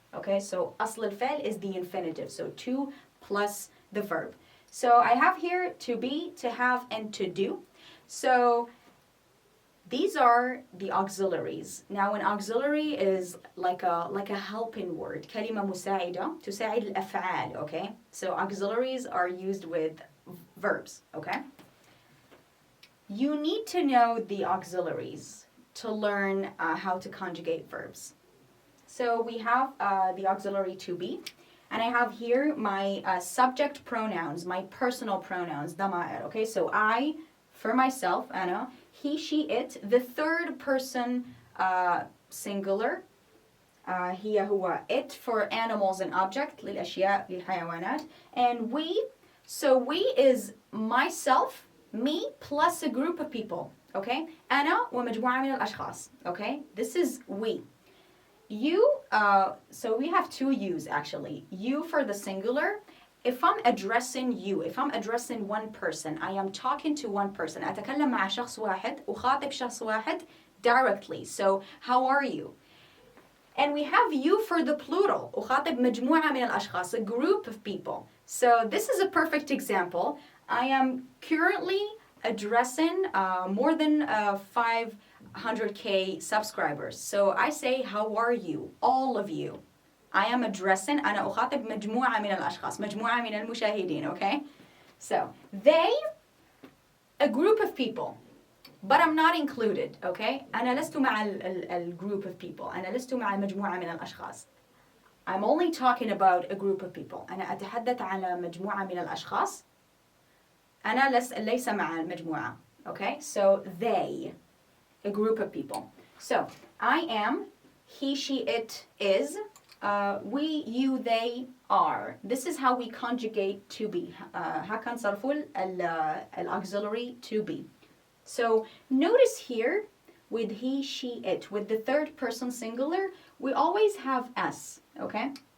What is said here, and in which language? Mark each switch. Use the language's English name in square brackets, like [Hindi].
[English] Okay, so [Arabic] أصل الفعل [English] is the infinitive. So to plus the verb. So I have here to be, to have, and to do. So these are the auxiliaries. Now an auxiliary is like a helping word. [Arabic] كلمة مساعدة تساعد الافعال, okay? [English] So auxiliaries are used with verbs, okay? You need to know the auxiliaries to learn how to conjugate verbs. So we have the auxiliary to be, and I have here my subject pronouns, my personal pronouns, ضمائر, okay? So I, for myself, أنا, he, she, it. The third person singular, [Arabic] هي هو, [English] it for animals and object, [Arabic] للأشياء, للحيوانات. [English] And we, so we is myself, me, plus a group of people, okay? [Arabic] أنا ومجموعة من الأشخاص, okay? [English] This is we. You, so we have two yous actually. You for the singular. If I'm addressing you, if I'm addressing one person, I am talking to one person. [Arabic] أتكلم مع شخص واحد, أخاطب شخص واحد directly. [English] So, how are you? And we have you for the plural. [Arabic] أخاطب مجموعة من الأشخاص, [English] a group of people. So, this is a perfect example. I am currently addressing more than 500K subscribers. So, I say, how are you? All of you. I am addressing, [Arabic] أنا أخاطب مجموعة من الأشخاص, مجموعة من المشاهدين, okay? [English] So, they, a group of people, but I'm not included, okay? [Arabic] أنا لست مع [English] group of people, [Arabic] أنا لست مع مجموعة من الأشخاص. [English] I'm only talking about a group of people. [Arabic] أنا أتحدث على مجموعة من الأشخاص. أنا ليس مع المجموعة, okay? [English] So, they, a group of people. So, I am, he, she, it is, we, you, they, are. This is how we conjugate to be. [Arabic] هكا نصرفوا الauxiliary to be. [English] So notice here with he, she, it, with the third person singular, we always have s, okay?